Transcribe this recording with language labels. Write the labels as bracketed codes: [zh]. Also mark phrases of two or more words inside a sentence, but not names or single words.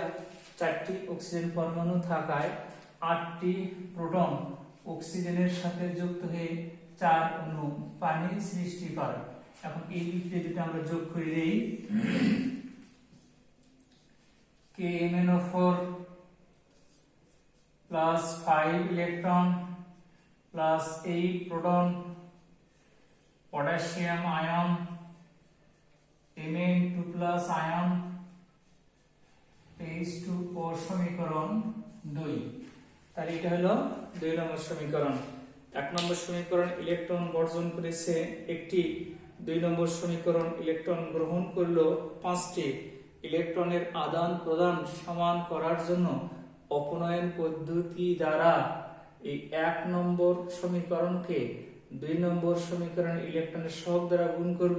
[bn] 4টি অক্সিজেন পরমাণু থাকায় 8টি প্রোটন অক্সিজেনের সাথে যুক্ত হয়ে 4 অণু পানি সৃষ্টি করে। এখন এই বিক্রিয়া যদি আমরা যোগ করে দেই, [en] KMnO4 plus 5 electron plus 8 proton, potassium ion, Mn2+ ion, [bn] H2O সমীকরণ 2। তাহলে এটা হলো 2 নম্বর সমীকরণ। 1 নম্বর সমীকরণ ইলেকট্রন বর্জন করেছে একটি, 2 নম্বর সমীকরণ ইলেকট্রন গ্রহণ করলো 5টি। ইলেকট্রনের আদান প্রদান সমান করার জন্য অপনয়ন পদ্ধতি দ্বারা এই 1 নম্বর সমীকরণকে 2 নম্বর সমীকরণ ইলেকট্রনের সহগ দ্বারা গুণ করব।